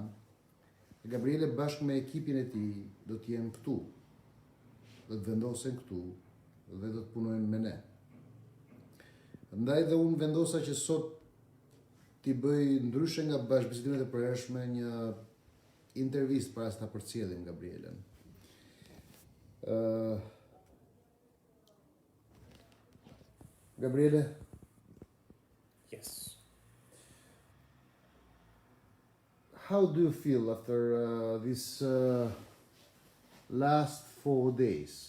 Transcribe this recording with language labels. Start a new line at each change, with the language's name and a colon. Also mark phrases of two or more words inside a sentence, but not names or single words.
Albanian: Gabriele bashkë me ekipin e tij do të jenë këtu, do të vendosen këtu dhe do të punojnë me ne. Ndaj dhe unë vendosa që sot t'i bëj ndryshe nga bashkëbisedimet e përhershme një intervistë para se ta përcjellim Gabrielen. Gabriele?
English: Yes. How do you feel after this last 4 days?